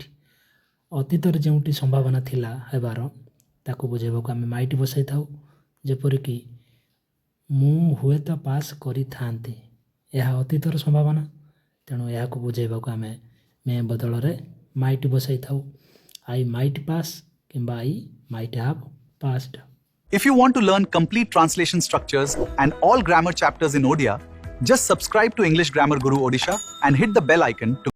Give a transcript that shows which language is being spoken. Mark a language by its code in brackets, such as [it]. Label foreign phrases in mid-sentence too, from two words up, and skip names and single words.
[or] ଅତୀତରେ ଯେଉଁଠି ସମ୍ଭାବନା ଥିଲା ହେବାର ତାକୁ ବୁଝାଇବାକୁ ଆମେ ମାଇଟ୍ ବସାଇଥାଉ। ଯେପରିକି ମୁଁ ହୁଏତ ପାସ୍ କରିଥାନ୍ତି, ଏହା ଅତୀତର ସମ୍ଭାବନା, ତେଣୁ ଏହାକୁ ବୁଝାଇବାକୁ ଆମେ ମେ ବଦଳରେ ମାଇଟ୍ ବସାଇଥାଉ। [en] I might pass କିମ୍ବା I might have passed. If you want to learn complete translation structures and all grammar chapters in Odia, just subscribe to English Grammar Guru Odisha and hit the bell icon to